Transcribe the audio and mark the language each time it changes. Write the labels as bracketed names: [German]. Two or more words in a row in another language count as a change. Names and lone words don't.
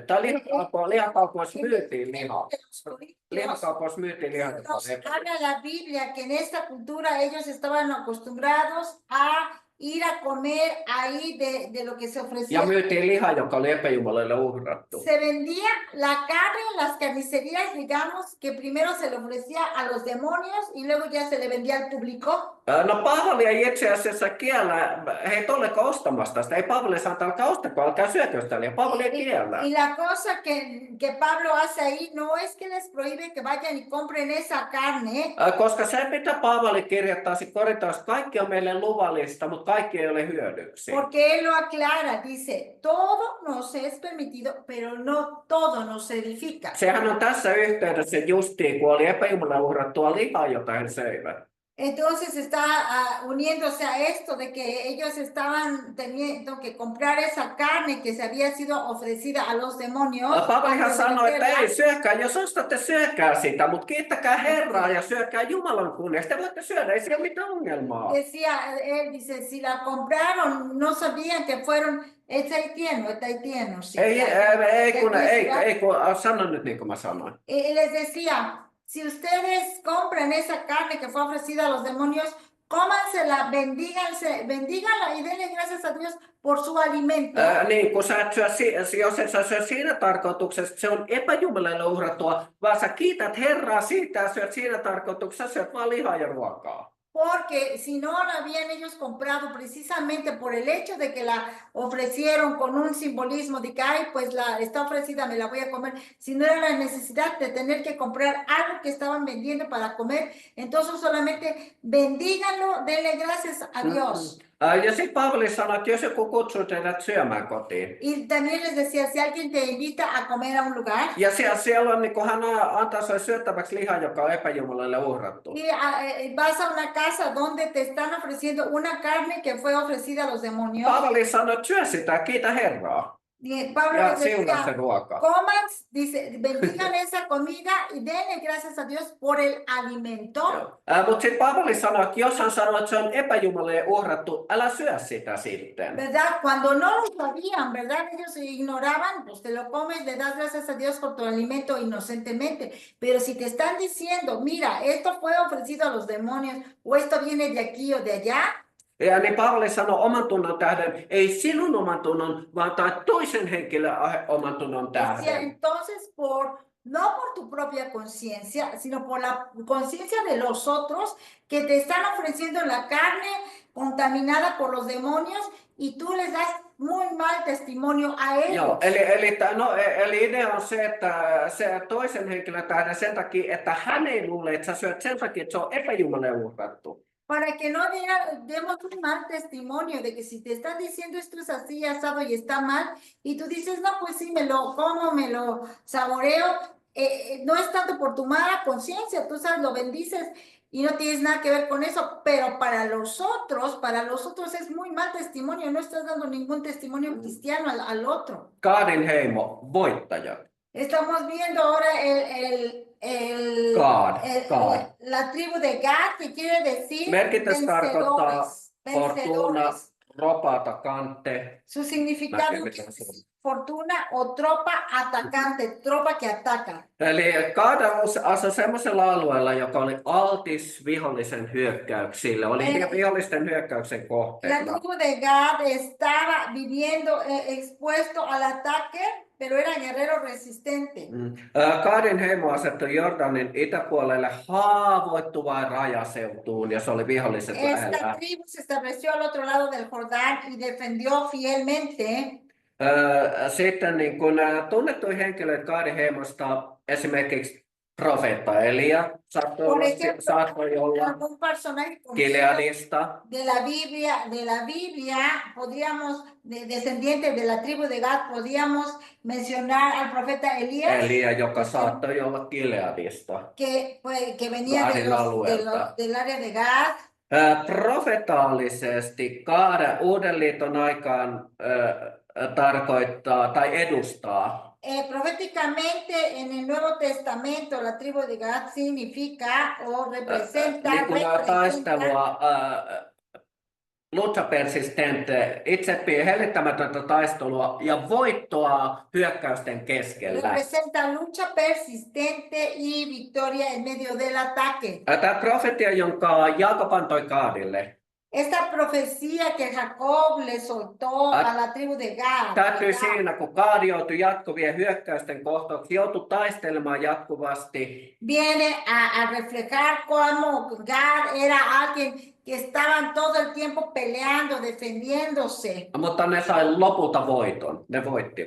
[Finnish] Tai lihakaupoissa myytiin lihaa. Lihakaupoissa myytiin lihaa, joka [Spanish] Nos [Finnish] oli epäjumaleille. [Spanish] habla la Biblia que en esta cultura ellos estaban acostumbrados a ir a comer ahí de lo que se ofrecía. [Finnish] Ja myytiin lihaa, joka oli epäjumaleille uhrattu. [Spanish] Se vendía la carne en las carnicerías, digamos, que primero se le ofrecía a los demonios y luego ya se le vendía al público. [Finnish] No Paavali ei itse asiassa kiellä heitä ollenkaan ostamasta sitä. Ei Paavali saa, että älkää ostako, älkää syökö sitä lihaa. Paavali ei kiellä. [Spanish] Y la cosa que Pablo hace ahí no es que les prohíbe que vayan y compren esa carne. [Finnish] Koska se, mitä Paavali kirjoittaa Korintossa, kaikki on meille luvallista, mutta kaikki ei ole hyödyksi. [Spanish] Porque él lo aclara, dice, todo nos es permitido, pero no todo nos edifica. [Finnish] Sehän on tässä yhteydessä justiin, kun oli epäjumalan uhrattua lihaa, jota he söivät. [Spanish] Entonces está uniéndose a esto de que ellos estaban teniendo que comprar esa carne que se había sido ofrecida a los demonios. [Finnish] Paavallihan [Spanish] antes de [Finnish] sanoi, että [Spanish] meterla. [Finnish] ei syökää, jos ostatte syökää sitä, mutta kiittäkää Herraa ja syökää Jumalan kunniasta. Te voitte syödä, ei siellä mitään ongelmaa. [Spanish] Decía, él dice, si la compraron, no sabían que fueron, es haitiano, sí. [Finnish] Ei kun sano nyt niin kuin mä sanoin. [Spanish] Y les decía, si ustedes compran esa carne que fue ofrecida a los demonios, cómansela, bendíganla y denle gracias a Dios por su alimento. [Finnish] Niin, kun sä et syö, jos et sä syö siinä tarkoituksessa, se on epäjumalalle uhrattua, vaan sä kiität Herraa siitä ja syöt siinä tarkoituksessa, syöt vaan lihaa ja ruokaa. [Spanish] Porque si no la habían ellos comprado precisamente por el hecho de que la ofrecieron con un simbolismo de que, ay, pues está ofrecida, me la voy a comer. Si no era la necesidad de tener que comprar algo que estaban vendiendo para comer, entonces solamente bendíganlo, denle gracias a Dios. [Finnish] Ja sitten Paavali sanoi, että jos joku kutsuu teidät syömään kotiin. [Spanish] Y también les decía, si alguien te invita a comer a un lugar. [Finnish] Ja siellä on, niin kun hän antaa sulle syöttäväksi lihaa, joka on epäjumalalle uhrattu. [Spanish] Y vas a una casa donde te están ofreciendo una carne que fue ofrecida a los demonios. [Finnish] Paavali sanoi, että syö sitä, kiitä Herraa. [Spanish] Y Pablo [Finnish] Ja [Spanish] les [Finnish] siunaa se [Spanish] decía, [Finnish] ruoka. [Spanish] coman, dice, bendigan esa comida y denle gracias a Dios por el alimento. [Finnish] Mutta sitten Paavali sanoi, että jos hän sanoo, että se on epäjumalalle uhrattu, älä syö sitä sitten. [Spanish] ¿Verdad? Cuando no lo sabían, ¿verdad? Ellos ignoraban, pues te lo comes, le das gracias a Dios por tu alimento inocentemente. Pero si te están diciendo, mira, esto fue ofrecido a los demonios, o esto viene de aquí o de allá. [Finnish] Ja niin Paavali sanoi oman tunnon tähden, ei sinun oman tunnon, vaan tai toisen henkilön oman tunnon [Spanish] Decía, [Finnish] tähden. [Spanish] entonces, no por tu propia conciencia, sino por la conciencia de los otros que te están ofreciendo la carne contaminada por los demonios y tú les das muy mal testimonio a ellos. [Finnish] Joo, eli idea on se, että se toisen henkilön tähden sen takia, että hän ei luule, että sä syöt sen takia, että se on epäjumalalle uhrattu. [Spanish] Para que no demos un mal testimonio de que si te están diciendo esto es así, asado y está mal, y tú dices, no, pues sí, me lo como, me lo saboreo, no es tanto por tu mala conciencia, tú sabes, lo bendices y no tienes nada que ver con eso, pero para los otros es muy mal testimonio, no estás dando ningún testimonio cristiano al otro. [Finnish] Kaadin heimo, voittajat. [Spanish] Estamos viendo ahora la tribu de Gad, que quiere decir [Finnish] Merkitys tarkoittaa fortuna, [Spanish] vencedores. ropata, kante. Su significado es fortuna o tropa atacante, tropa que ataca. [Finnish] Eli Kaada asui semmoisella alueella, joka oli altis vihollisen hyökkäyksille, oli vihollisten hyökkäyksen [Spanish] La [Finnish] kohteena. [Spanish] tribu de Gad estaba viviendo expuesto al ataque, pero era guerrero resistente. [Finnish] Kaadin heimo asettui Jordanin itäpuolelle haavoittuvaan rajaseutuun, ja se oli viholliset [Spanish] Esta [Finnish] lähellä. [Spanish] tribu se estableció al otro lado del Jordán y defendió fielmente. [Finnish] Sitten niin kun tunnettuja henkilöitä Kaadin heimosta, esimerkiksi profeetta Elia, saattoi olla [Spanish] Algún personaje [Finnish] Gileadista. [Spanish] de la Biblia, podríamos, descendientes de la tribu de Gad, podíamos mencionar al profeta Elías. [Finnish] Elia, joka saattoi olla Gileadista. [Spanish] Que venía del área de Gad. [Finnish] Profetaalisesti Kaada Uuden liiton aikaan tarkoittaa tai edustaa. [Spanish] Proféticamente en el Nuevo Testamento la tribu de Gad significa o representa, taistelua lucha persistente, [Finnish] itse hellittämätöntä taistelua ja voittoa hyökkäysten keskellä. [Spanish] Representa lucha persistente y victoria en medio del ataque. [Finnish] Tämä profetia, jonka Jaakob antoi Kaadille. [Spanish] Esta profecía que Jacob le soltó a la tribu de Gad. [Finnish] Täytyy siinä, kun Kaadi joutui jatkuvien hyökkäysten kohtauksi, joutui taistelemaan jatkuvasti. [Spanish] Viene a reflejar cómo Gad era alguien que estaban todo el tiempo peleando, defendiéndose. [Finnish] Mutta ne sai lopulta voiton, ne voittivat.